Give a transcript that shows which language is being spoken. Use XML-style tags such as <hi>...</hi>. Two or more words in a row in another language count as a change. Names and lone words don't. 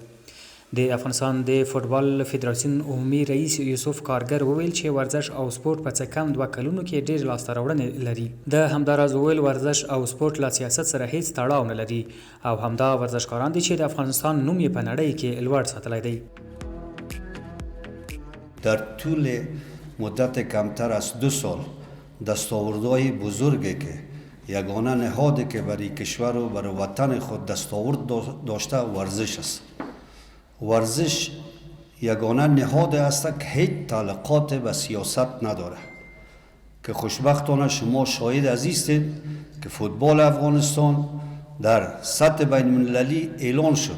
<ps>د افغانستان د فوټبال فدراسیون عمومي رئیس یوسف کارګر وویل چې ورزش او سپورت په څه کم 2 کلونو کې ډېر لاسته راوړنې لري. د همداراز وویل ورزش او سپورت له سیاست سره هیڅ تړاو نه لري او همدا ورزشکاران دي چې د افغانستان نوم یې په نړۍ کې لوړ ساتلی دی.</ps> <fa>در طول مدت کمتر از 2 سال دستاوردهای بزرگی که یگانه نهادی که برای کشور و برای وطن خود دستاورد داشته ورزش است. ورزش یگانه نهاد است که هیچ تعلقات به سیاست نداره که خوشبختانه شما شاهد هستید که فوتبال افغانستان در سطح بین المللی اعلان شد.</fa>